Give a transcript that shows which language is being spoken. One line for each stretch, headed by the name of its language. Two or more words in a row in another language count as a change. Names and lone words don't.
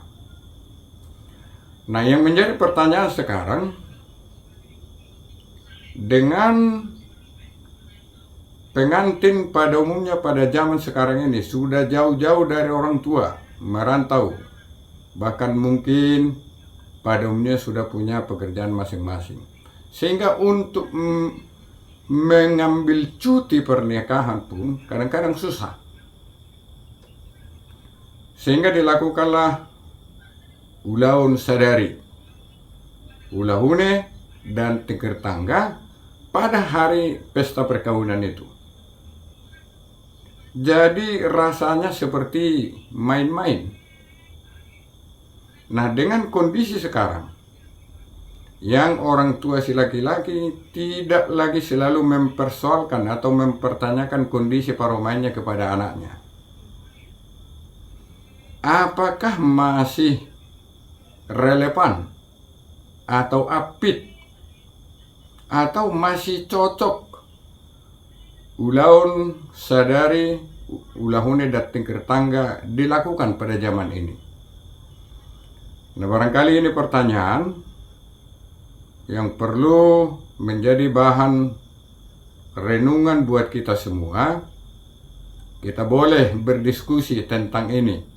Indonesian: Nah, yang menjadi pertanyaan sekarang, dengan pengantin pada umumnya pada zaman sekarang ini sudah jauh-jauh dari orang tua, merantau, bahkan mungkin pada umumnya sudah punya pekerjaan masing-masing, sehingga untuk mengambil cuti pernikahan pun kadang-kadang susah, sehingga dilakukanlah
Batak Toba: ulaun sadari, ulahune
Indonesian: dan
Batak Toba: tikir tangga
Indonesian: pada hari pesta perkawinan itu. Jadi rasanya seperti main-main. Nah, dengan kondisi sekarang yang orang tua si laki-laki tidak lagi selalu mempersoalkan atau mempertanyakan kondisi paromainnya kepada anaknya, apakah masih relevan atau apit atau masih cocok
Batak Toba: ulaun sadari, ulahune
Indonesian: dan
Batak Toba: tikir tangga
Indonesian: dilakukan pada zaman ini. Nah, barangkali ini pertanyaan yang perlu menjadi bahan renungan buat kita semua. Kita boleh berdiskusi tentang ini.